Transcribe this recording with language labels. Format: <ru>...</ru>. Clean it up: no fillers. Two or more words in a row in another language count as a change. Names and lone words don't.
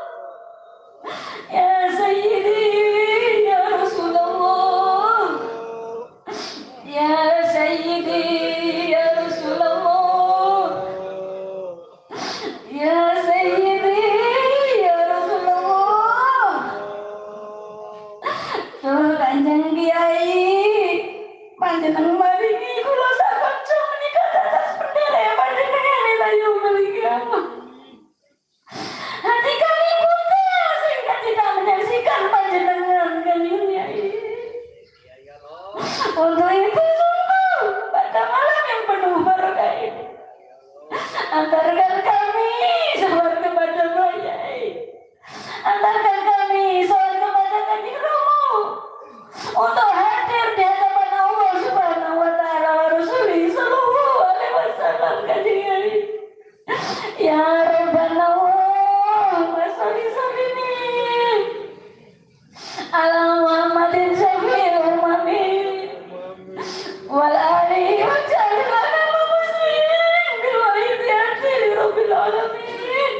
<ar>يا سيدي يا رسول الله، يا سيدي يا رسول الله، يا سيدي يا رسول الله.</ar> <jv>Tuh Kanjeng Kiai panjenengan maringi kula sakonco menika dados pendere panjenengan ilayu melikah.</jv> <id>Hati kami buta sehingga tidak menyaksikan panjenengan Kanjeng Kiai. Untuk itu sungguh pada malam yang penuh barokah ini antarkan kami soal kepada Kiai, antarkan kami soal kepada Kanjeng Rama untuk hadir di hadapan Allah</id> <ar>سبحانه وتعالى ورسوله صلى الله عليه وسلم.</ar> <jv>Kanjeng Kiai,</jv> <ar>يا ربنا اللهم صل وسلم على محمد شفيع الأمة وآله واجعلنا مسلمين بالواحدية رب العالمين.</ar>